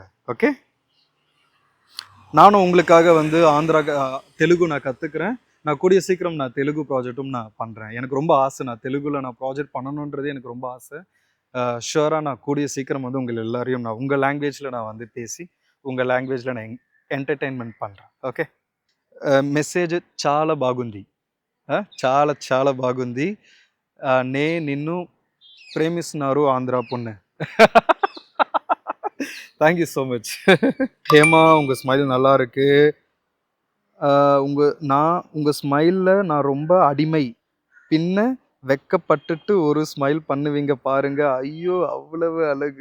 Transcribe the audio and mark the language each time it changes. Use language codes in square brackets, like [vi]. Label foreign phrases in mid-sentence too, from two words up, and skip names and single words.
[ta] ஓகே, நானும் உங்களுக்காக வந்து தெலுங்கு நான் கற்றுக்கிறேன். நான் கூடிய சீக்கிரம் நான் தெலுங்கு ப்ராஜெக்ட்டும் நான் பண்ணுறேன். எனக்கு ரொம்ப ஆசை, நான் தெலுங்குல நான் ப்ராஜெக்ட் பண்ணணுன்றது எனக்கு ரொம்ப ஆசை. ஷுவராக நான் கூடிய சீக்கிரம் வந்து உங்கள் எல்லாரையும் நான் உங்கள் லாங்குவேஜில் நான் வந்து பேசி உங்கள் லாங்குவேஜில் நான் ఎంటర్టైన్మెంట్ பண்ணுறேன். [te] ఓకే, మెసేజ్ చాలా బాగుంది, చాలా చాలా బాగుంది. నే నిన్ను ప్రేమిస్తున్నారు ఆంధ్రా பொண்ணு. [en] thank you so much. [ta] ஹேமா, உங்கள் ஸ்மைல் நல்லா இருக்கு. உங்கள் ஸ்மைலில் நான் ரொம்ப அடிமை, பின்ன வெக்கப்பட்டுட்டு ஒரு ஸ்மைல் பண்ணுவீங்க பாருங்க, ஐயோ அவ்வளவு அழகு.